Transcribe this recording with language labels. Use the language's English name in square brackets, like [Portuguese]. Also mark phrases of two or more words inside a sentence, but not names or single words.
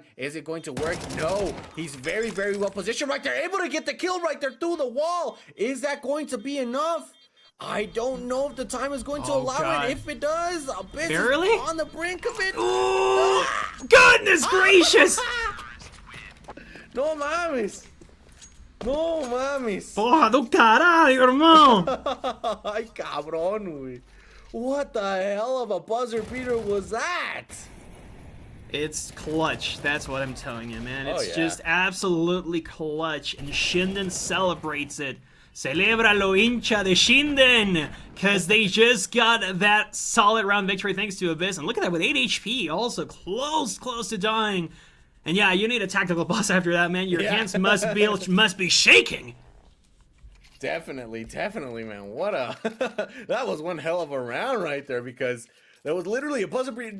[English] Is it going to work? No. He's very, very well positioned right there. Able to get the kill right there through the wall. Is that going to be enough? I don't know if the time is going to allow it. If it does, Abyss is on the brink of it. Ooh, goodness gracious! [Spanish] No mames. No mames. [Portuguese] Porra do caralho, irmão! [Spanish] Ay, cabrón, güey. [English] What the hell of a buzzer beater was that? It's clutch, that's what I'm telling you, man. It's yeah. just absolutely clutch, and Shinden celebrates it. [Spanish] Celebra lo hincha de Shinden! [English] Because they just got that solid round victory thanks to Abyss. And look at that, with 8 HP, also close to dying. And yeah, you need a tactical boss after that, man. Your hands must be shaking. Definitely, man. What a that was one hell of a round right there, because that was literally a buzzer beater.